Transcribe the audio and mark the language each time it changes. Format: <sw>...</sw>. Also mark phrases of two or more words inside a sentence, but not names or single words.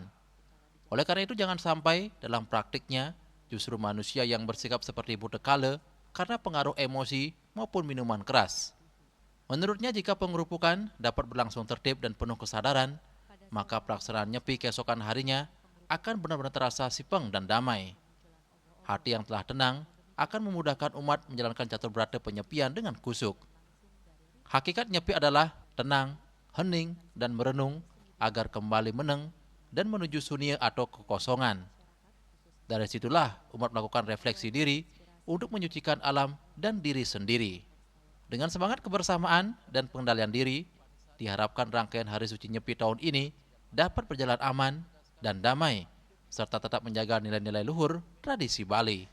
<id>Oleh karena itu jangan sampai dalam praktiknya justru manusia yang bersikap seperti butekala karena pengaruh emosi maupun minuman keras. Menurutnya jika pengerupukan dapat berlangsung tertib dan penuh kesadaran, maka pelaksanaan Nyepi keesokan harinya akan benar-benar terasa sipeng dan damai. Hati yang telah tenang akan memudahkan umat menjalankan catur berata penyepian dengan kusuk. Hakikat Nyepi adalah tenang, hening, dan merenung agar kembali meneng dan menuju sunia atau kekosongan. Dari situlah umat melakukan refleksi diri untuk menyucikan alam dan diri sendiri. Dengan semangat kebersamaan dan pengendalian diri, diharapkan rangkaian Hari Suci Nyepi tahun ini dapat berjalan aman dan damai, serta tetap menjaga nilai-nilai luhur tradisi Bali.</id>